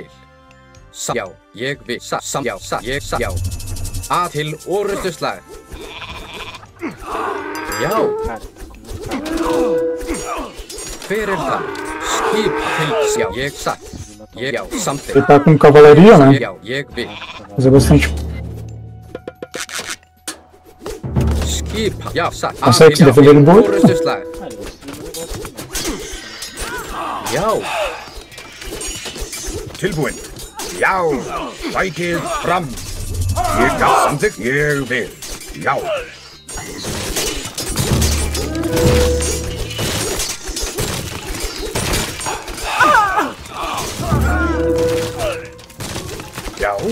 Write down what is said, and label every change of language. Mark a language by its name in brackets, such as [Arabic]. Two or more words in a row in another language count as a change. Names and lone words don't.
[Icelandic] Já, ég vil. Satt. Já, satt. Ég satt. Já. Til orrustuslag. Já. Hver er það? Skip til. Já, ég satt. Já, samþykkt. [Portuguese] Ele tá com cavalaria, né? [Icelandic] Já, ég vil. [Portuguese] Mas é bastante. [Icelandic] Skipa. Já, satt. [Portuguese] Consegue se defender um pouco? [Icelandic] Orrustuslag. Já. Tilbúin. Já. Sækið fram. Ég samþykkt. Ég vil. Já. Já.